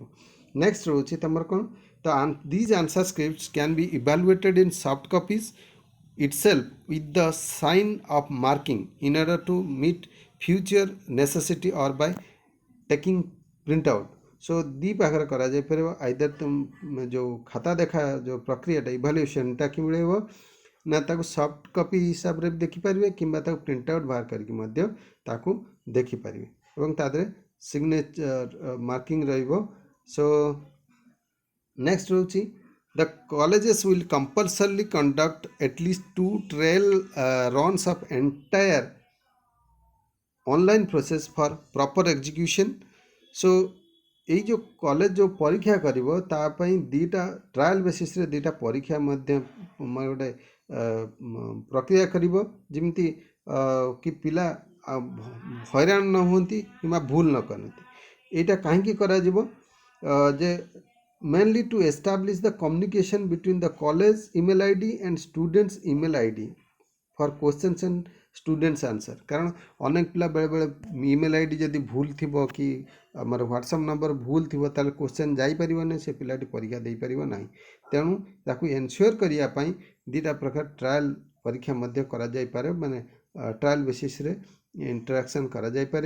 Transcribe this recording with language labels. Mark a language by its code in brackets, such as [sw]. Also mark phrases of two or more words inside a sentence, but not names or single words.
[or] ନେକ୍ସଟ ରହୁଛି ତୁମର କ'ଣ [en] these answer scripts can be evaluated in soft copies itself with the sign of marking in order to meet future necessity or by taking printout। [or] so ଦି ପାଖରେ କରାଯାଇପାରିବ ଆଇଦର ତୁମ ଯେଉଁ ଖାତା ଦେଖା ଯେଉଁ ପ୍ରକ୍ରିୟାଟା ଇଭାଲୁଏସନ୍ଟା କି ମିଳିବ ନା ତାକୁ [en] soft copy [or] ହିସାବରେ ବି ଦେଖିପାରିବେ କିମ୍ବା ତାକୁ [en] print out [or] ବାହାର କରିକି ମଧ୍ୟ ତାକୁ ଦେଖିପାରିବେ ଏବଂ ତା ଦେହରେ [en] signature marking [or] ରହିବ। [en] so next ରହୁଛି the colleges will compulsorily conduct at least 2 trial runs of entire online process for proper execution। [or] so এই ଯେଉଁ କଲେଜ ଯେଉଁ ପରୀକ୍ଷା କରିବ ତା ପାଇଁ ଦୁଇଟା [en] trial basis [or] ଦୁଇଟା ପରୀକ୍ଷା ମଧ୍ୟ ଗୋଟେ ପ୍ରକ୍ରିୟା କରିବ ଯେମିତି କି ପିଲା ହଇରାଣ ନ ହୁଅନ୍ତି କିମ୍ବା ଭୁଲ ନ କରନ୍ତି। ଏଇଟା କାହିଁକି କରାଯିବ ଯେ [en] mainly to establish the communication between the college email id and students email id for questions and students answer। [or] କାରଣ ଅନେକ ପିଲା ବେଳେବେଳେ [en] email ID [or] ଯଦି ଭୁଲ ଥିବ କି ଆମର ହ୍ୱାଟ୍ସଆପ୍ ନମ୍ବର ଭୁଲ ଥିବ ତାହେଲେ କ୍ୱେଶ୍ଚନ୍ ଯାଇପାରିବନି, ସେ ପିଲାଟି ପରୀକ୍ଷା ଦେଇପାରିବ ନାହିଁ। ତେଣୁ ତାକୁ ଏନ୍ସିଓର କରିବା ପାଇଁ ଦୁଇଟା ପ୍ରକାର ଟ୍ରାଏଲ୍ ପରୀକ୍ଷା ମଧ୍ୟ କରାଯାଇପାରେ, ମାନେ [en] trial basis interaction [or] କରାଯାଇପାରେ।